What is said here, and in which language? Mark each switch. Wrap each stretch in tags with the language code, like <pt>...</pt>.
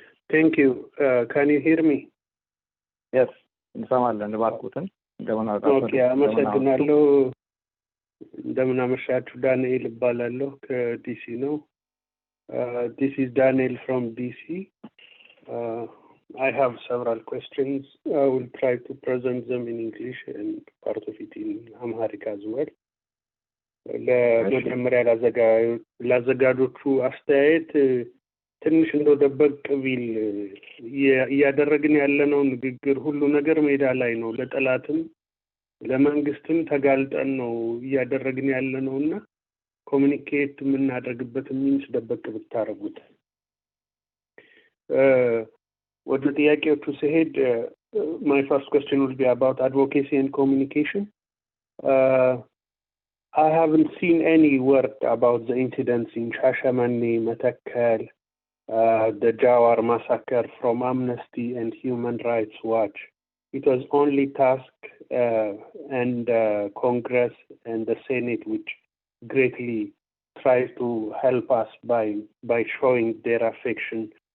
<en>Thank you. Can you hear me?</en> <am>Yes, እንሰማለን። እባክዎትን እንደምን አደራችሁ? ኦኬ፣ አመሰግናለሁ። እንደምን አመሻችሁ። ዳንኤል እባላለሁ ከዲሲ ነው።</am> <en>This is Daniel from DC. I have several questions. I will try to present them in English and part of it in Amharic as well.</en> <am>ለመጀመሪያ ላዘጋጆቹ አስተያየት ትንሽ እንደው ደበቅ ቢል እያደረግን ያለነው ንግግር ሁሉ ነገር ሜዳ ላይ ነው። ለጠላትም ለመንግስትም ተጋልጠን ነው እያደረግን ያለነውና ኮሙኒኬት የምናደርግበት ሚንስ ደበቅ ብታረጉት። ወደ ጥያቄዎቹ ሲሄድ</am> <en>my first question will be about advocacy and communication. I haven't seen any word about the incidents in Shashamane, Matakkal, the Jawar massacre from Amnesty and Human Rights Watch. It was only task and Congress and the Senate which greatly tries to help us by showing their affection.</en>